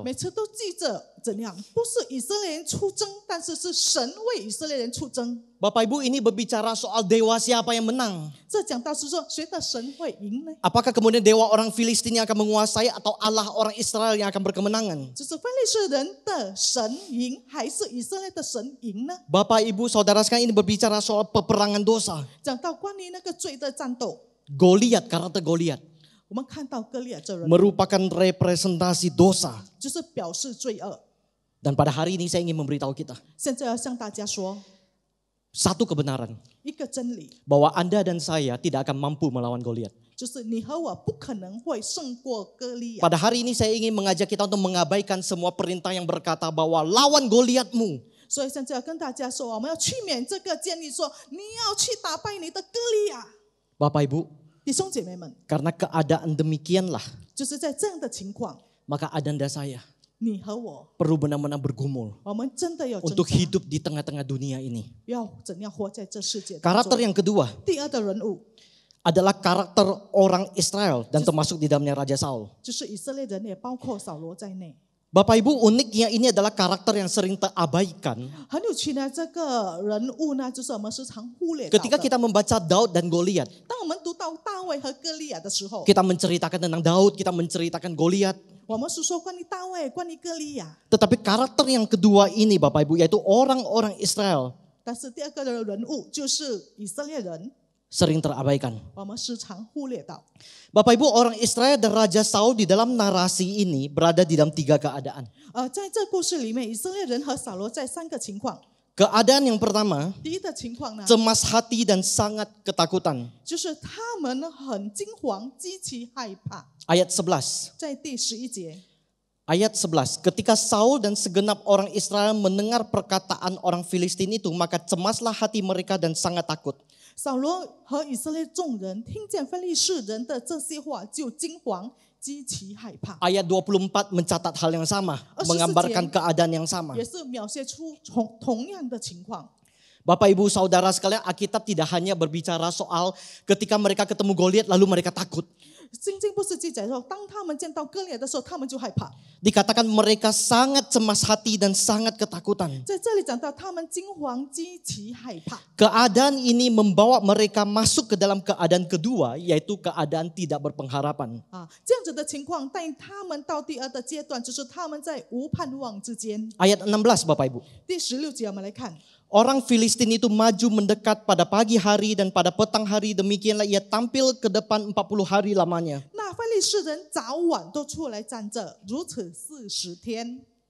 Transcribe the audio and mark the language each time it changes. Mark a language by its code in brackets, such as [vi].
[zh] 每次都记着怎样，不是以色列人出征，但是是神为以色列人出征。 [id] Bapak Ibu, ini berbicara soal dewa siapa yang menang. [zh] 这讲到是说谁的神会赢呢？ [id] Apakah kemudian dewa orang Filistin yang akan menguasai atau Allah orang Israel yang akan berkemenangan? [zh] 就是非利士人的神赢，还是以色列的神赢呢？ [id] Bapak Ibu saudara sekalian, ini berbicara soal peperangan dosa. [zh] 讲到关于那个罪的战斗， [id] Goliat, karakter Goliat [zh] 我们看到歌利亚这人 [id] merupakan representasi dosa. [zh] 就是表示罪恶。 [id] Dan pada hari ini saya ingin memberitahu kita [zh] 现在要向大家说 [id] satu kebenaran, [zh] 一个真理， [id] bahwa Anda dan saya tidak akan mampu melawan Goliat. [zh] 就是你和我不可能会胜过歌利亚。 [id] Pada hari ini saya ingin mengajak kita untuk mengabaikan semua perintah yang berkata bahwa lawan Goliatmu. [zh] 所以现在要跟大家说，我们要去免这个建议说，你要去打败你的歌利亚。 [id] Bapak Ibu, [zh] 弟兄姐妹们， [id] karena keadaan demikianlah, [zh] 就是在这样的情况， [id] maka Anda saya [zh] 你和我， [id] perlu benar-benar bergumul [zh] 我们真的要挣 [id] untuk [zh] 扎， [id] hidup di tengah-tengah dunia ini. [zh] 要怎样活在这世界当 [id] Karakter yang kedua [zh] 第二的人物 [id] adalah karakter orang Israel dan termasuk di dalamnya Raja Saul. [zh] 就是以色列人，也包括扫罗在内。 [id] Bapak Ibu, uniknya ini adalah karakter yang sering terabaikan [zh] 很有趣呢，这个人物呢，就是我们时常忽略到 [id] ketika [zh] 的。 [id] kita membaca Daud dan Goliat. [zh] 当我们读到大卫和歌利亚的时候， [id] Kita menceritakan tentang Daud, kita menceritakan Goliat. [zh] 我们是说关于大卫，关于歌利亚。 [id] Tetapi karakter yang kedua ini Bapak Ibu, yaitu orang-orang Israel, [zh] 但是第二个的人物就是以色列人， [id] sering terabaikan. [zh] 我们时常忽略到。 [id] Bapak Ibu, orang Israel dan Raja Saul di dalam narasi ini berada di dalam 3 keadaan. [zh] 在这故事里面，以色列人和扫罗在3个情况。 [id] Keadaan yang pertama, [zh] 第一的情况呢， [id] cemas hati dan sangat ketakutan. [zh] 就是他们很惊惶、极其害怕。 [id] Ayat 11. [zh] 在第11节， [id] Ayat 11. Ketika Saul dan segenap orang Israel mendengar perkataan orang Filistin itu, maka cemaslah hati mereka dan sangat takut. [zh] 扫罗和以色列众人听见非利士人的这些话，就惊惶，极其害怕。 [id] Ayat 24 mencatat hal yang sama, 24 menggambarkan keadaan yang sama. [zh] 也是描写出同样的情况。 [id] Bapak Ibu Saudara sekalian, Alkitab tidak hanya berbicara soal ketika mereka ketemu Goliat lalu mereka takut. [zh] 圣经不是记载说，当他们见到歌利亚的时候，他们就害怕。 [id] Dikatakan mereka sangat cemas hati dan sangat ketakutan. [zh] 在这里讲到，他们惊惶，极其害怕。 [id] Keadaan ini membawa mereka masuk ke dalam keadaan kedua, yaitu keadaan tidak berpengharapan. [zh] 这样子的情况带他们到第二的阶段，就是他们在无盼望之间。 [id] Ayat 16 Bapak Ibu. [zh] 第16节我们来看， [id] Orang Filistin itu maju mendekat pada pagi hari dan pada petang hari, demikianlah ia tampil ke depan 40 hari lamanya. [zh] 那非利士人早晚都出来站着，如此40天，